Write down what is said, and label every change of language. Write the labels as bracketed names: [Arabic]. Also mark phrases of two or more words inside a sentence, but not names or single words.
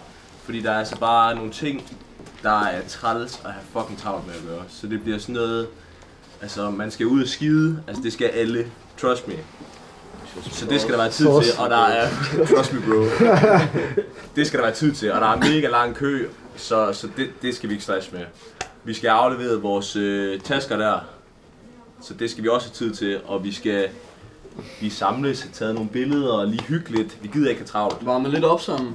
[Danish] Fordi der er altså bare nogle ting, der er træls at have fucking travlt med at gøre. Så det bliver sådan noget, altså man skal ud og skide, altså det skal alle, [English] trust me. [Danish] Så det skal der være tid til, og der er, [English] trust me bro, [Danish] det skal der være tid til, og der er mega lang kø, så det skal vi ikke stresse med. Vi skal aflevere vores tasker der, så det skal vi også have tid til, og vi skal samles, have taget nogle billeder og lige hygge lidt. Vi gider ikke have travlt. Varme lidt op sammen.